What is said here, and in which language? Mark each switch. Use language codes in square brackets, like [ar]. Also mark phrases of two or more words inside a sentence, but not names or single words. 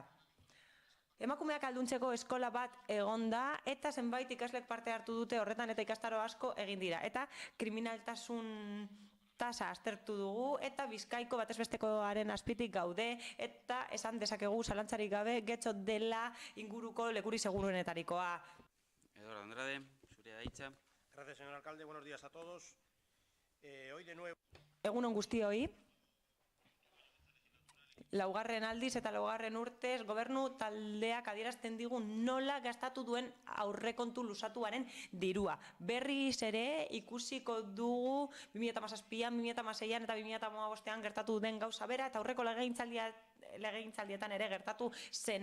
[eu] Emakumeak alduntzeko eskola bat egonda eta zenbait ikaslek parte hartu dute horretan eta ikastaro asko egin dira. Eta kriminaltasun tasa aztertu dugu eta Bizkaiko batez bestekoaren azpitik gaude eta esan dezakegu zalantzarik gabe getxo dela inguruko lekuri seguruenetarikoa. Eduardo Andrade, zurea da hitza. [es] Gracias, señor alcalde. Buenos días a todos. Hoy de nuevo. [eu] Egunon guztioi. Laugarren aldiz eta laugarren urtez gobernu taldeak adierazten digu nola gastatu duen aurrekontu luzatuaren dirua. Berriz ere ikusiko dugu 2017an, 2016an eta 2015an gertatu den gauza bera eta aurreko legegintzaldietan ere gertatu zen.